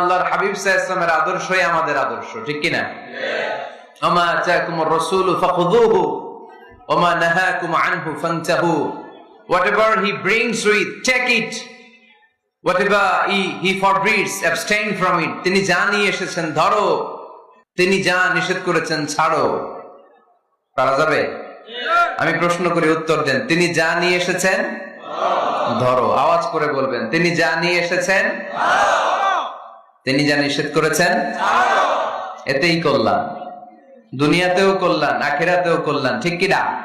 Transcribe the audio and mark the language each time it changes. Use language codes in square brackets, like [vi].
[bn] আল্লাহর হাবিব সাল্লাল্লাহু আলাইহি ওয়াসাল্লামের আদর্শই আমাদের আদর্শ, ঠিক কি না? [ar] ওমা আতাকুমুর রাসূলু ফাখুযুহু ওমা নাহাকুম আনহু ফান্তাহু। [en] Whatever he brings with, take it. Whatever he forbids, abstain from it. [bn] তিনি যা নিয়ে এসেছেন ধরো, তিনি যা নিষেধ করেছেন ছাড়ো। পারা যাবে? আমি প্রশ্ন করি, উত্তর দেন। তিনি যা নিয়ে এসেছেন ধরো। আওয়াজ করে বলবেন, তিনি যা নিয়ে এসেছেন তিনি যা নিষেধ করেছেন এতেই কল্যাণ, দুনিয়াতেও কল্যাণ, আখিরাতেও কল্যাণ, ঠিক কিনা?